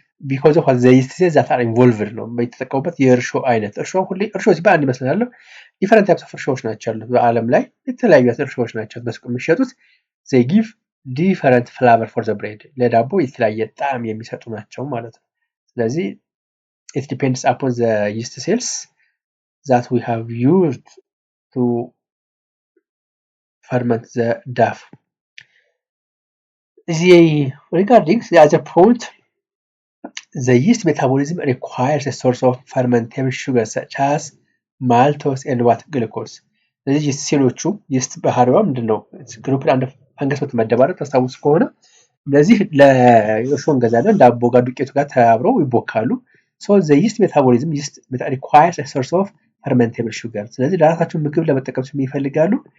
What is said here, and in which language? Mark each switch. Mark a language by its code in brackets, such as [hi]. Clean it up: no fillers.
[en] because of the yeast that are involved [am] ነው በተጠቀሙበት የእርሾ አይነት። እርሾ ሲባል አንድ ይመስላል [en] different types of [am] እርሾዎች ናቸው ያሉት በአለም ላይ የተለያዩ እርሾዎች ናቸው በሱቅ የሚሸጡት [en] they give different flavor for the bread [am] ለዳቦ የተለያየ ጣዕም የሚሰጡ ናቸው ማለት ነው። ስለዚህ [en] it depends upon the yeast cells that we have used to ferment the dough. Regarding the other point, the yeast metabolism requires a source of fermentable sugar such as maltose and what glucose. [am] ስለዚህ yeast ሴሎቹ yeast ባህሪዋ ምንድነው? ግሩፕ አንድ ፈንገስ በተመደባረት ታስታውሱ ከሆነ ስለዚህ ለእርሾ እንገዛለን ዳቦ ጋር ዱቄቱ ጋር ተባብረው ይቦካሉ። [en] so the yeast metabolism requires a source of fermentable sugar [am] ስለዚህ ለራሳቸው ምግብ ለመጠቀም የሚፈልጋሉ